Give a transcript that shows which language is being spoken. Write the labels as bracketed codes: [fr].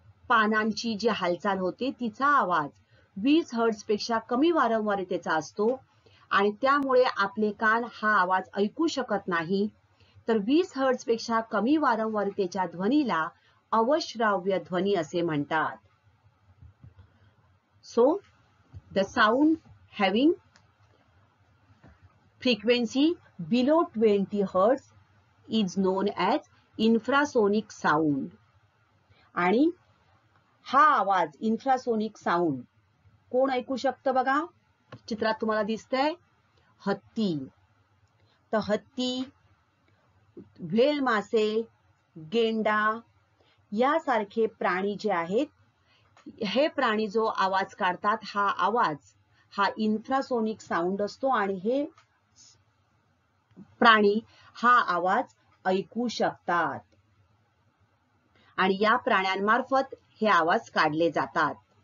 [mr] पानांची जी हालचाल होते तिचा आवाज 20 हर्ट्झ पेक्षा कमी वारंवारतेचा असतो आणि त्यामुळे आपले कान हा आवाज ऐकू शकत नाही. तर 20 हर्ट्झ पेक्षा कमी वारंवारतेच्या ध्वनीला अवश्राव्य ध्वनी असे म्हणतात. [en] So the sound having frequency below 20 hertz is known as infrasonic sound. [mr] आणि हा आवाज इन्फ्रासोनिक साऊंड कोण ऐकू शकतं बघा, चित्रात तुम्हाला दिसतंय हत्ती. तर हत्ती, व्हेल मासे, गेंडा यासारखे प्राणी जे आहेत, हे प्राणी जो आवाज काढतात हा आवाज हा इन्फ्रासोनिक साऊंड असतो आणि हे प्राणी हा आवाज ऐकू शकतात आणि या प्राण्यांमार्फत हे आवाज काढले जातात.